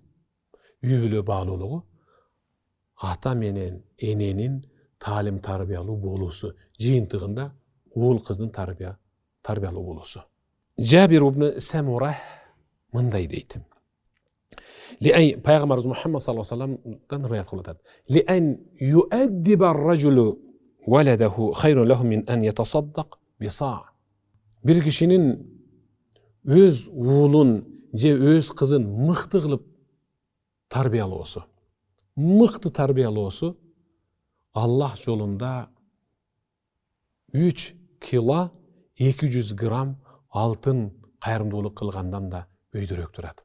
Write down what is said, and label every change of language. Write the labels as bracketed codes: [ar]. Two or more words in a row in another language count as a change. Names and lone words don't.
[ky] Үй бүлө баалуулугу ата менен эненин таалим тарбиялуу болуусу, жыйынтыгында уул кыздын тарбиялуу болуусу. Жабир ибн Самура мындай дейт. Пайгамбарыбыз Мухаммад [ar] صلى الله عليه وسلم [ky] риwayat кылып атат. [ar] لأن يؤدب الرجل ولده خير له من أن يتصدق بصاع. [ky] Бир кишинин өз уулун же өз кызын мыкты кылып тарбиялоосу, мыкты тарбиялоосу Аллах жолунда 3 кило 200 грамм алтын кайрымдуулук кылгандан да өйдөрөөк турат.